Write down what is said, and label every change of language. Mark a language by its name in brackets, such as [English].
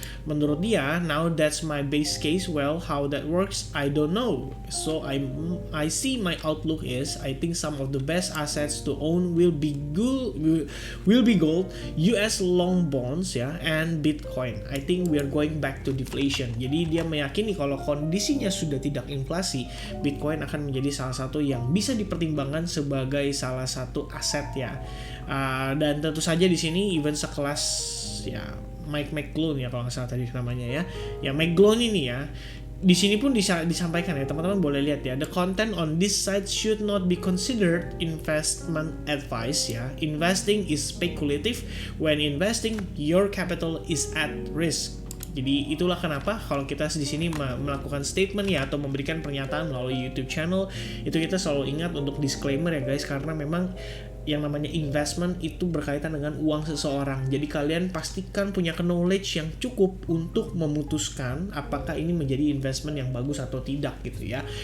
[Indonesian] Menurut dia, [English] now that's my base case. Well, how that works I don't know. So I see my outlook is I think some of the best assets to own will be gold, US long bonds ya, and Bitcoin. I think we are going back to deflation. [Indonesian] Jadi dia meyakini kalau kondisinya sudah tidak inflasi, Bitcoin akan menjadi salah satu yang bisa dipertimbangkan sebagai salah satu aset ya. Dan tentu saja di sini event sekelas ya Mike McClone ya kalau nggak salah tadi namanya ya. Ya McClone ini ya, di sini pun disampaikan ya, teman-teman boleh lihat ya, [English] the content on this site should not be considered investment advice [Indonesian] ya. [English] Investing is speculative. When investing, your capital is at risk. [Indonesian] Jadi itulah kenapa kalau kita di sini melakukan statement ya atau memberikan pernyataan melalui YouTube channel, itu kita selalu ingat untuk disclaimer ya guys, karena memang yang namanya investment itu berkaitan dengan uang seseorang. Jadi kalian pastikan punya knowledge yang cukup untuk memutuskan apakah ini menjadi investment yang bagus atau tidak gitu ya.